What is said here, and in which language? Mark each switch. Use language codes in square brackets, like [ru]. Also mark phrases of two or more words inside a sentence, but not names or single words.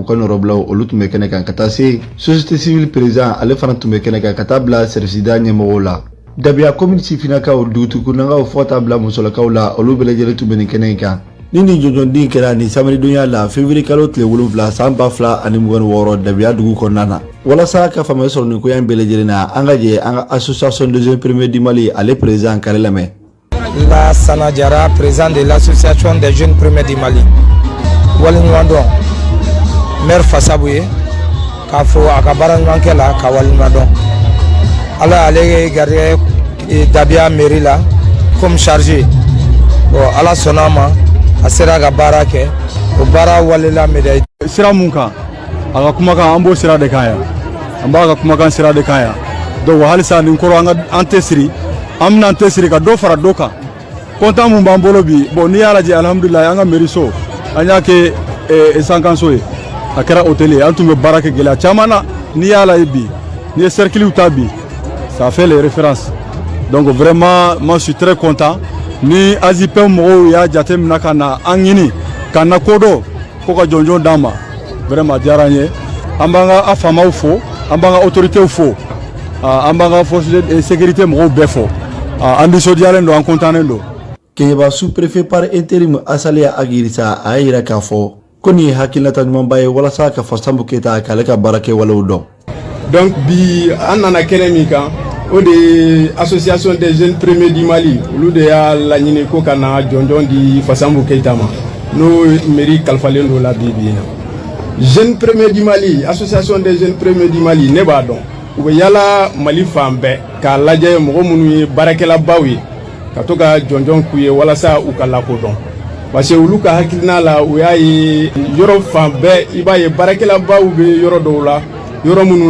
[bm] ka nɔrɔbilaw olu tun bɛ kɛnɛ kan ka taa se [fr] société civile président [bm] ale fana tun bɛ kɛnɛ kan ka taa bila service da ɲɛmɔgɔw la Dabiya commune sifinnakaw dugutigikunakaw fɔ ka taa bila musolakaw la olu bɛɛ lajɛlen tun bɛ nin kɛnɛ in kan ni nin jɔnjɔnden kɛra nin samedidonya la février kalo tile 7 san 2026 Dabiya dugu kɔnɔna na walasa ka faamuyali sɔrɔ nin ko in bɛɛ lajɛlen na an ka jɛ an ka [fr] association des jeunes premiers du Mali [bm] ale président kare lamɛn. La Sanajara, [fr] président de l'association des jeunes premiers du Mali. [bm] Waliɲumandɔn maire Fasambu ye k'a fɔ a ka baara ɲuman kɛ la ka waliɲumandɔn ala y'ale gardé Dabiya mairie la [fr] comme chargé [bm] bon ala sɔnna a ma a sera ka baara kɛ o baara walela médaille sira mun kan a ka kumakan an b'o sira de kan yan an b'a ka kumakan sira de kan yan donc halisa nin kɔrɔ an tɛ siri an bɛna an tɛ siri ka dɔ fara dɔ kan kontan mun b'an bolo bi bon n'i y'a lajɛ alhamdulilayi an ka mairie so an y'a kɛ sankanso ye a kɛra hôtel ye an tun bɛ baara kɛ gɛlɛya caman na n'i y'a lajɛ bi n'i ye cercles ta bi [fr] ça fait les références donc vraiment moi je suis très content [bm] ni AJPM mɔgɔw y'a jate minɛ ka na an ɲini ka na ko dɔ ko ka jɔnjɔn d'an ma vraiment diyara an ye an b'an ka faamaw fo an b'an ka autorités fo an b'an ka [fr] force de sécurité [bm] mɔgɔw bɛɛ fo an nisɔndiyalen don an contannen don. Keɲeba sous-préfet par intérim Asaliya Agirisa a y'a yira k'a fɔ ko nin ye hakilinata ɲumanba ye walasa ka Fasambu Keyita k'ale ka baara kɛ walew dɔn. Donc bi an nana kɛnɛ min kan o de ye [fr] association des jeunes premiers du Mali [bm] olu de y'a laɲini ko ka na jɔnjɔn di Fasambu Keyita ma n'o mairie kalifalen don la bi bi in na. [fr] Jeunes premiers du Mali association des jeunes premiers du Mali [bm] ne b'a dɔn u bɛ yala Mali fan bɛɛ k'a lajɛ mɔgɔ minnu ye baarakɛlabaw ye ka to ka jɔnjɔn k'u ye walasa u ka lakodɔn [fr] parce que [bm] olu ka hakilina la u y'a ye yɔrɔ fan bɛɛ i b'a ye baarakɛlabaw bɛ yɔrɔ dɔw la yɔrɔ minnu